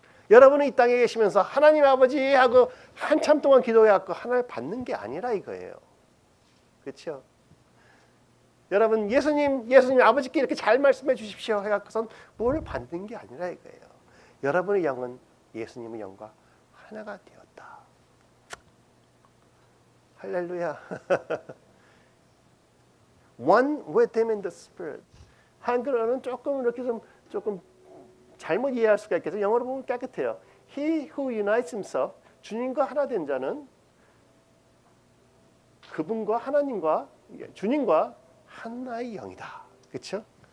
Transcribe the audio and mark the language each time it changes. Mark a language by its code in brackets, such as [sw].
[ko] 여러분은 이 땅에 계시면서 하나님 아버지 하고 한참 동안 기도해갖고 하나를 받는 게 아니라 이거예요. 그렇죠? 여러분 예수님 아버지께 이렇게 잘 말씀해 주십시오 해갖고선 뭘 받는 게 아니라 이거예요. 여러분의 영은 예수님의 영과 하나가 되었다. 할렐루야. [en] One with him in the spirit. [ko] 한글어는 조금 이렇게 조금 잘못 이해할 수가 있겠죠. 영어로 보면 깨끗해요. [en] He who unites himself, [ko] 주님과 하나 된 자는 그분과 하나님과 주님과 하나의 영이다. 그렇죠?